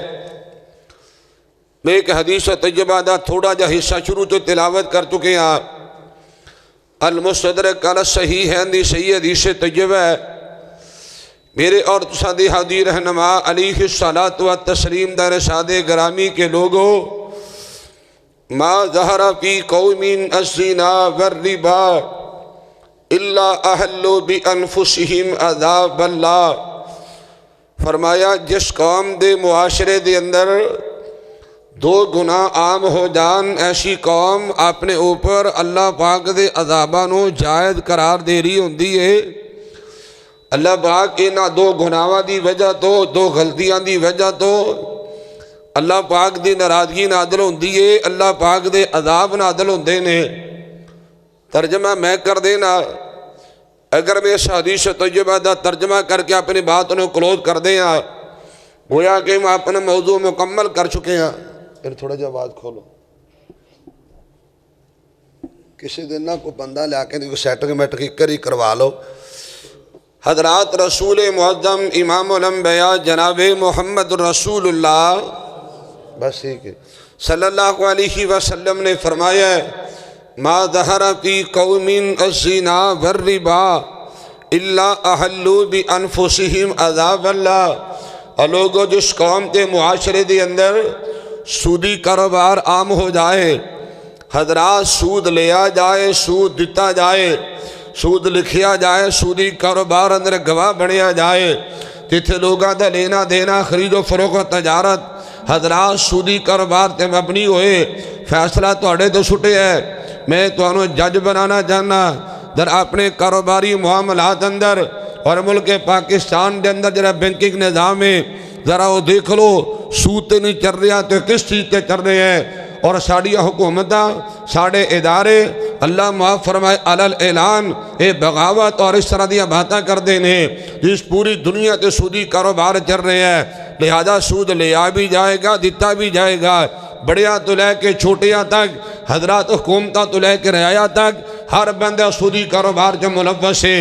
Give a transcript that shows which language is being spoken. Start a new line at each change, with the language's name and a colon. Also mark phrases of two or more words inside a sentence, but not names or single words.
Punjabi: میں ایک حدیث طیبہ دا تھوڑا جا حصہ شروع تو تلاوت کر چکے ہیں۔ المستدرک علی الصحیحین دی صحیح حدیث طیبہ ہے۔ میرے اور تساں دی ہادی رہنما
Arabic: علیہ الصلاۃ والتسلیم
Punjabi: دا ارشاد گرامی کے لوگوں،
Arabic: ما ظہر فی قوم الزنا والربا الا احلوا بانفسہم عذاب اللہ۔
Punjabi: فرمایا جس قوم دے معاشرے دے اندر دو گناہ عام ہو جان، ایسی قوم اپنے اوپر اللہ پاک دے عذاباں نو جائز قرار دے رہی ہوندی ہے۔ اللہ پاک انہاں دو گناہاں دی وجہ تو، دو غلطیاں دی وجہ تو اللہ پاک دی ناراضگی نازل ہوندی ہے، اللہ پاک دے عذاب نازل ہوندے نے۔ ترجمہ میں کر دینا، اگر میں اس حدیث طیبہ دا ترجمہ کر کے اپنی بات انہوں کلوز کر دیں، گویا کہ میں اپنا موضوع مکمل کر چکے ہیں۔ پھر تھوڑا جا آواز کھولو، کسی دن نہ کوئی بندہ لے کے کوئی
English: setting meeting
Punjabi: کری کروا لو۔ حضرات، رسول معظم امام الانبیاء جناب محمد رسول اللہ بس ٹھیک ہے
Arabic: صلی اللہ علیہ وسلم
Punjabi: نے فرمایا ہے،
Arabic: ما ظہر فی قوم الزنا والربا الا احلوا بانفسہم عذاب اللہ۔
Punjabi: اور لوگوں جس قوم کے معاشرے دے اندر سودی کاروبار عام ہو جائے، حضرات سود لیا جائے، سود دیتا جائے، سود لکھیا جائے، سودی کاروبار اندر گواہ بنیا جائے، جتھے لوگاں دا لینا دینا، خرید و فروخت تجارت حضرات سودی کاروبار تے مبنی ہوئے، فیصلہ توڑے تو چھٹے ہے۔ میں تو انہوں جج بنانا چاہنا در اپنے کاروباری معاملات اندر اور ملک پاکستان دے اندر جرا بینکنگ نظام ہے، ذرا وہ دیکھ لو سود تے نہیں چل رہا تو کس چیز تے چل رہے ہیں۔ اور ساڑی حکومتاں، ساڑے ادارے اللہ معاف فرمائے علل اعلان اے بغاوت اور اس طرح دیا باتاں کر دینے جس پوری دنیا تے سودی کاروبار چل رہے ہیں، لہذا سود لیا بھی جائے گا، دیتا بھی جائے گا، بڑیا تو لے کے چھوٹیاں تک، حضرات حکومتاں تو لے کے رعایا تک، ہر بندہ سودی کاروبار جو ملوث ہے۔